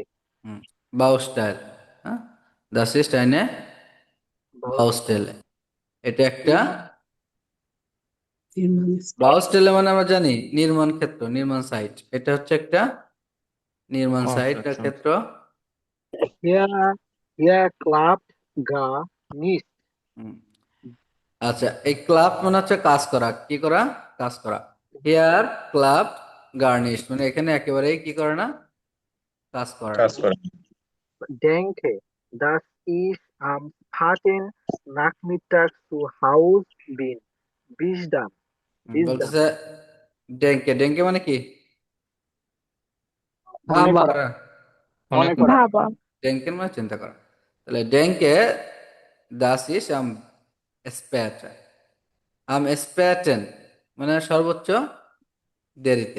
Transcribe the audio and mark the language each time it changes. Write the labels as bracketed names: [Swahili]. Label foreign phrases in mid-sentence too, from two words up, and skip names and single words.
[Bangla] হুম, বাউস্টাইল। হ্যাঁ, [German] Das ist eine Baustelle, [Bangla] এটা একটা বাউস্টেলে মানে আমরা জানি নির্মাণ ক্ষেত্র, নির্মাণ সাইট। এটা হচ্ছে একটা নির্মাণ সাইট কনস্ট্রাকশন। ক্ষেত্র। [German] Hier, hier klappt gar nicht. [Bangla] হুম, আচ্ছা, এই ক্লাব মানে হচ্ছে কাজ করা, কি করা, কাজ করা। [German] Hier klappt gar nicht [Bangla] মানে এখানে একেবারেই কি করে না, কাজ করে না। কাজ করে। [German] Denke, dass ich am späten Nachmittag zu Hause bin. Bis dann. Bis dann. [Bangla] বলতেছে ডেঙ্কে, ডেঙ্কে মানে কি, মনে ভাবা। করা। করা। মনে অনেক করা। ভাবা। ডেঙ্কের মানে চিন্তা করা। তাহলে [German] Denke dass ich am spät, am späten [Bangla] মানে সর্বোচ্চ দেরিতে।